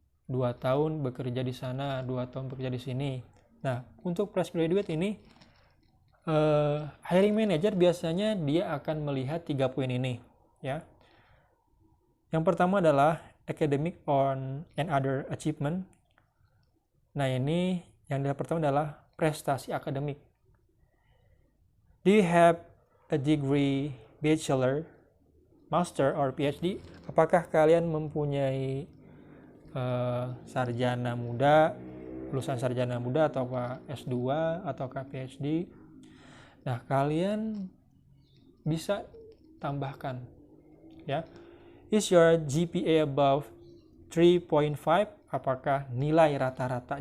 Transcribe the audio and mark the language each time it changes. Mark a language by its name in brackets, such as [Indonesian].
[Indonesian] 2 tahun bekerja di sana, 2 tahun bekerja di sini. Nah, untuk fresh graduate ini, hiring manager biasanya dia akan melihat 3 poin ini ya. Yang pertama adalah [English] academic and other achievement. [Indonesian] Nah, ini yang pertama adalah prestasi akademik. [English] Do you have a degree, bachelor, master, or PhD? [Indonesian] Apakah kalian mempunyai sarjana muda, lulusan sarjana muda, atau S2 atau PhD? Nah, kalian bisa tambahkan ya. [English] Is your GPA above 3.5? [Indonesian] Apakah nilai rata-rata?